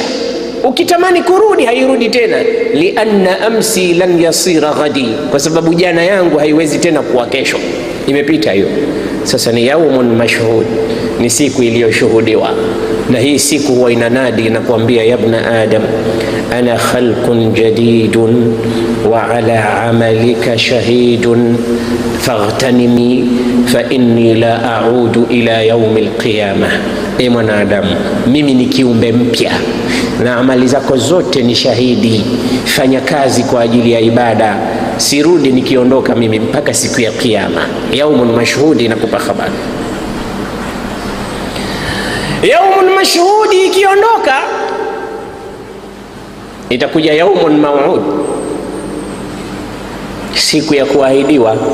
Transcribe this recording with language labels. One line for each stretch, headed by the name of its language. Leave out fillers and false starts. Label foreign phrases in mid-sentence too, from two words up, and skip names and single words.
Swahili: Ukitamani kurudi hairudi tena.
Arabic: لأن أمسي لن يصير غدا,
Swahili: kwa sababu jana yangu haiwezi tena kuwa kesho, imepita hiyo. Sasa ni
Arabic: يوم مشهود,
Swahili: ni siku iliyoshuhudiwa. Na hii siku huwa inanadi na kuambia,
Arabic: يا ابن آدم أنا خلق جديد وعلى عملك شهيد فاغتنمني فإني لا أعود إلى يوم القيامة.
Swahili: E mwanadamu, mimi ni kiumbe mpya na amali zako zote ni shahidi. Fanya kazi kwa ajili ya ibada, sirudi nikiondoka mimi mpaka siku ya Kiyama.
Arabic: يوم مشهود
Swahili: inakupa habari.
Arabic: يوم مشهود
Swahili: ikiondoka, itakuja
Arabic: يوم موعود,
Swahili: siku ya kuahidiwa.